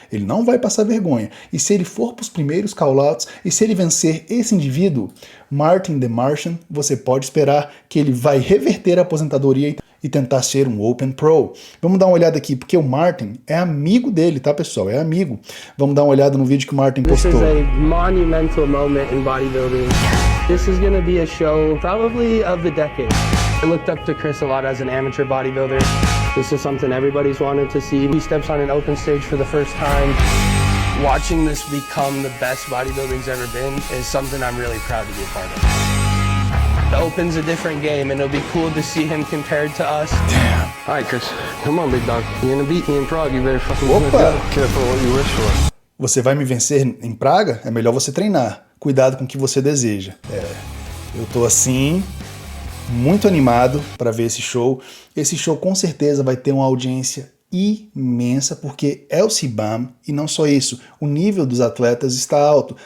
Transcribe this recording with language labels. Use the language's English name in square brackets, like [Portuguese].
[Portuguese] Ele não vai passar vergonha. E se ele for para os primeiros call-outs, e se ele vencer esse indivíduo, Martin the Martian, você pode esperar que ele vai reverter a aposentadoria e tentar ser um Open Pro. Vamos dar uma olhada aqui, porque o Martin é amigo dele, tá, pessoal? É amigo. Vamos dar uma olhada no vídeo que o Martin postou. [English] This is a monumental moment in bodybuilding. This is going to be a show probably of the decade. I looked up to Chris a lot as an amateur bodybuilder. This is something everybody's wanted to see. He steps on an open stage for the first time. Watching this become the best bodybuilding's ever been is something I'm really proud to be a part of. The Open's a different game, and it'll be cool to see him compared to us. Damn. All right, Chris, come on, big dog. You're gonna beat me in Prague. You better fucking Opa! careful what you wish for. [Portuguese] Você vai me vencer em Praga? É melhor você treinar. Cuidado com o que você deseja. Eu tô assim, muito animado para ver esse show. Esse show com certeza vai ter uma audiência imensa, porque é o C-Bum, e não só isso, o nível dos atletas está alto.